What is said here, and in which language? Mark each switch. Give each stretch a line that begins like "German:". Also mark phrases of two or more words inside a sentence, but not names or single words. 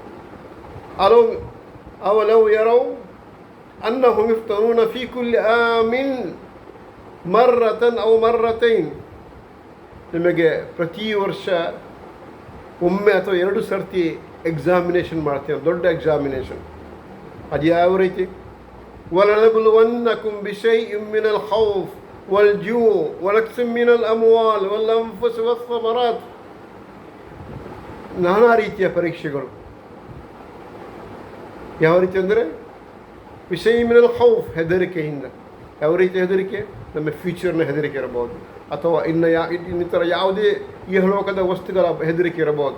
Arabic: أولا يرون أنهم يفتنون في كل عام مرة أو مرتين,
Kannada: ನಿಮಗೆ ಪ್ರತಿ ವರ್ಷ ಒಮ್ಮೆ ಅಥವಾ 2 ಸರ್ತಿ ಎಕ್ಸಾಮಿನೇಷನ್ ಮಾಡ್ತೇವೆ, ದೊಡ್ಡ ಎಕ್ಸಾಮಿನೇಷನ್. ಅದು ಯಾವ ರೀತಿ?
Arabic: وَلَنَبْلُوَنَّكُمْ بِشَيْءٍ مِّنَ الْخَوْفِ وَالْجُوعِ وَنَقْصٍ مِّنَ الْأَمْوَالِ وَالْأَنفُسِ وَالثَّمَرَاتِ,
Kannada: ನಾನಾ ರೀತಿಯ ಪರೀಕ್ಷೆಗಳು. ಯಾವ ರೀತಿ ಅಂದರೆ ವಿಷಯ
Arabic: من الخوف,
Kannada: ಹೆದರಿಕೆಯಿಂದ. ಯಾವ ರೀತಿ ಹೆದರಿಕೆ? ನಮ್ಮ ಫ್ಯೂಚರ್ನ ಹೆದರಿಕೆ ಇರಬಹುದು, ಅಥವಾ ಇನ್ನಿತರ ಯಾವುದೇ ಇಹಲೋಕದ ವಸ್ತುಗಳ ಹೆದರಿಕೆ ಇರಬಹುದು.